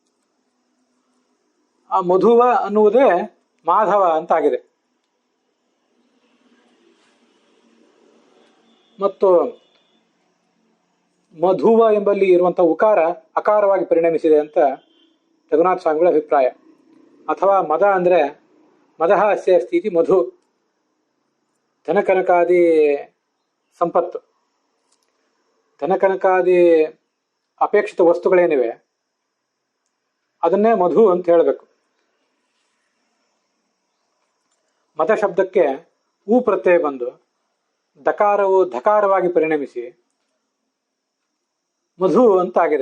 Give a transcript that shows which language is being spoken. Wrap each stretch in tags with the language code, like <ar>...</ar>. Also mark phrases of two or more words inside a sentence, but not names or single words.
<kn>ಆ ಮಧುವ ಅನ್ನುವುದೇ ಮಾಧವ ಅಂತ ಆಗಿದೆ. ಮತ್ತು ಮಧುವ ಎಂಬಲ್ಲಿ ಇರುವಂತಹ ಉಕಾರ ಅಕಾರವಾಗಿ ಪರಿಣಮಿಸಿದೆ ಅಂತ ರಘುನಾಥ ಸ್ವಾಮಿಗಳ ಅಭಿಪ್ರಾಯ. ಅಥವಾ ಮದ ಅಂದ್ರೆ</kn> <sa>ಮದಃ ಅಸ್ಯ ಅಸ್ತಿ ಇತಿ ಮಧು.</sa> <kn>ಧನಕನಕಾದಿ ಸಂಪತ್ತು, ಧನಕನಕಾದಿ ಅಪೇಕ್ಷಿತ ವಸ್ತುಗಳೇನಿವೆ ಅದನ್ನೇ ಮಧು ಅಂತ ಹೇಳಬೇಕು. ಮದ ಶಬ್ದಕ್ಕೆ ಊ ಪ್ರತ್ಯಯ ಬಂದು ದಕಾರವು ಧಕಾರವಾಗಿ ಪರಿಣಮಿಸಿ ಮಧು ಅಂತಾಗಿದೆ.</kn>